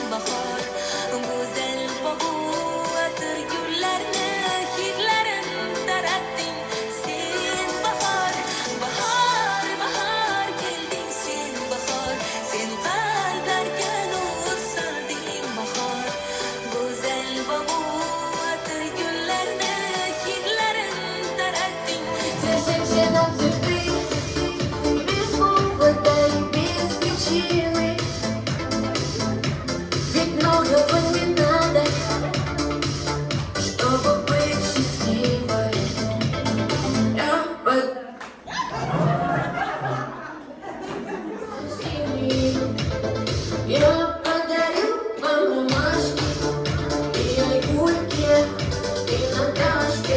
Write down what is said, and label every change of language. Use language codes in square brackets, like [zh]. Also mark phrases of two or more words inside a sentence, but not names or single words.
[uz] Bahor go'zal bog'u atir gullarni hidlarin taratding sen. Bahor bahor bahor kelding sen, bahor sen qalblarga nur solding. Bahor go'zal bog'u atir gullarni hidlarin taratding. [ru] Держимся нам цветы, без повода и без причины. Ведь многого не надо, чтобы быть счастливой. Я подарю вам ромашки и Айгульке, и Наташке.